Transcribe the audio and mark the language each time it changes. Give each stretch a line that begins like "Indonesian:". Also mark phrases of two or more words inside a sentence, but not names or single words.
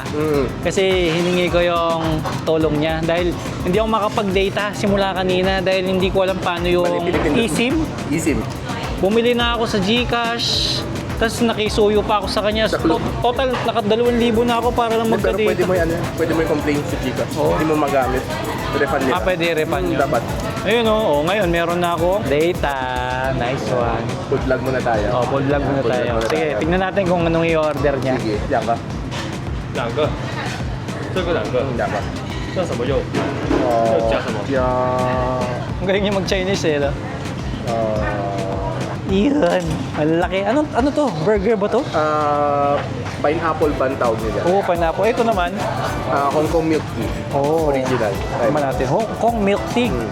Filipino: Kasi hiningi ko yung tulong niya dahil hindi ako makapag-data simula kanina dahil hindi ko alam paano yung eSIM. eSIM. Bumili na ako sa GCash, Tapos nakisuyo pa ako sa kanya. Sa club. Total, naka 2,000 na ako para lang Pero pwede magka-data. mo yan, pwede mo i-complain sa Gcash. Hindi mo magamit. Refund nila. Pwede refund yun. Dapat. Ayun oh, ngayon meron na ako data.
English: Nice one. Food vlog
Filipino: muna tayo. Oh,
English: full vlog
Filipino: muna Full tayo. vlog muna Sige, tayo. tingnan natin kung anong i-order niya. Sige, yan ka.
Chinese: 两个，这个两个，
Filipino: Yan ka.
Chinese: 这什么肉？ 加什么
Filipino: Ang galing niya mag-Chinese eh. No? Iyan. Malaki. Ano to? Burger ba to? Pineapple ban tawag nila. Oo, pineapple. Ito naman.
English: Hong Kong milk tea.
Filipino: Oh, Original. Tama natin.
English: Hong Kong milk tea.